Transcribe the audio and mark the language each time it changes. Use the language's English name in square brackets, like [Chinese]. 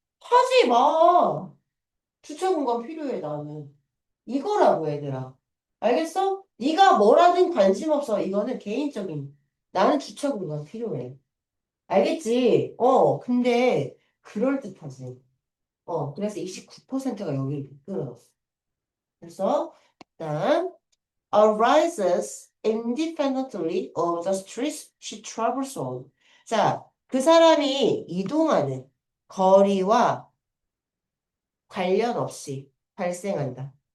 [Korean] 하지 마. 주차 공간 필요해, 나는. 이거라고, 얘들아. 알겠어? 네가 뭐라든 관심 없어. 이거는 개인적인. 나는 주차 공간 필요해. 알겠지? 근데 그럴듯하지. 그래서 29%가 여기를 끌어놨어. 그래서 일단 [English] arises independently of the streets she travels on. [Korean] 자, 그 사람이 이동하는 거리와 관련 없이 발생한다.